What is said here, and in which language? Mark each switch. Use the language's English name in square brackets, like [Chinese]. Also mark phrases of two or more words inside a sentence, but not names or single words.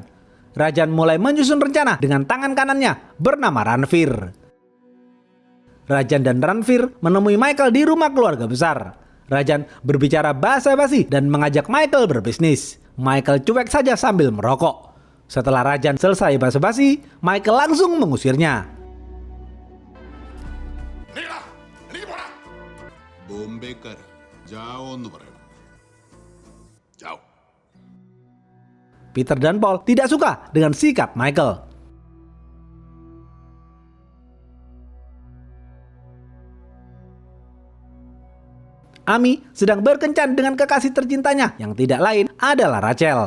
[Indonesian] Rajan mulai menyusun rencana dengan tangan kanannya bernama Ranveer. Rajan dan Ranveer menemui Michael di rumah keluarga besar. Rajan berbicara basa-basi dan mengajak Michael berbisnis. Michael cuek saja sambil merokok. Setelah Rajan selesai basa-basi, Michael langsung mengusirnya. [Malayalam] ബോംബേക്കാർ ജാവോ എന്ന് പറയണം. ജാവോ. [Indonesian] Peter dan Paul tidak suka dengan sikap Michael. Amy sedang berkencan dengan kekasih tercintanya yang tidak lain adalah Rachel.